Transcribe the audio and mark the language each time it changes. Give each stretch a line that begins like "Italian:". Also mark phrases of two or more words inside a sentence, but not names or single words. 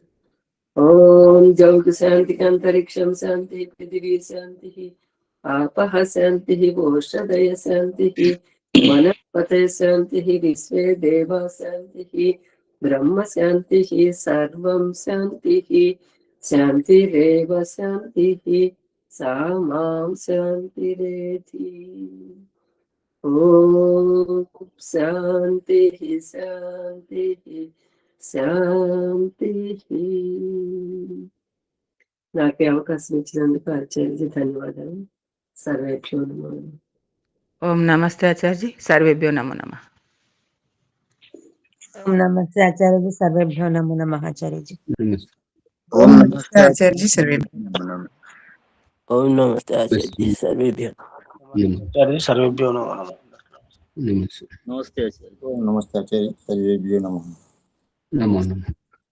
Sanskrit: ॐ जौग शान्तिः अन्तरिक्षं शान्तिः पृथिवी शान्तिः आपः शान्तिः ओषधय शान्तिः वनस्पतयः शान्तिः विश्वे देवा शान्तिः ब्रह्म शान्तिः सर्वं शान्तिः शान्तिरेव शान्तिः सा मां शान्तिरेधि। ॐ शान्तिः शान्तिः शान्तिः।
Telugu: నాకే అవకాశం ఇచ్చినందుకు ఆచార్య ధన్యవాదాలు.
Sanskrit: సర్వేభ్యో నమః. ఓం నమస్తే ఆచార్య, సర్వేభ్యో నమో నమః.
Hindi: ओम नमस्ते आचार्य जी,
Sanskrit: सर्वेभ्यो नमो नमः
Hindi: आचार्य जी।
Sanskrit: नमस्ते।
Hindi: ओम नमस्ते आचार्य जी सर्वे ओम नमस्ते आचार्य जी सर्वेभ्यो
Sanskrit: नमस्ते। सर्वेभ्यो नमः। नमस्ते। नमस्ते आचार्य। ओम नमस्ते आचार्य, सर्वेभ्यो नमः। नमो नमः।